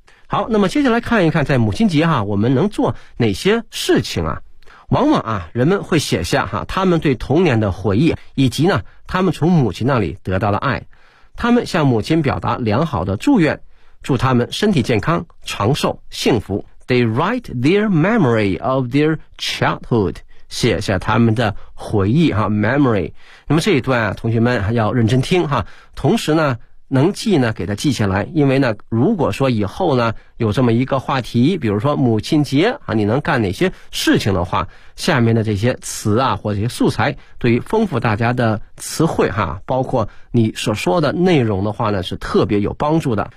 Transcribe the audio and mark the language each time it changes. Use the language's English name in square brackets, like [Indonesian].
[Chinese] 好，那么接下来看一看在母亲节哈、啊，我们能做哪些事情啊？往往啊，人们会写下哈、啊、他们对童年的回忆，以及呢他们从母亲那里得到的爱。他们向母亲表达良好的祝愿，祝他们身体健康、长寿、幸福。 [English] They write their memory of their childhood， [Chinese] 写下他们的回忆哈 [English] ，memory。 [Chinese] 那么这一段啊，同学们要认真听哈，同时呢，能记呢给他记下来，因为呢，如果说以后呢有这么一个话题，比如说母亲节啊，你能干哪些事情的话，下面的这些词啊或者这些素材，对于丰富大家的词汇哈、啊，包括你所说的内容的话呢，是特别有帮助的。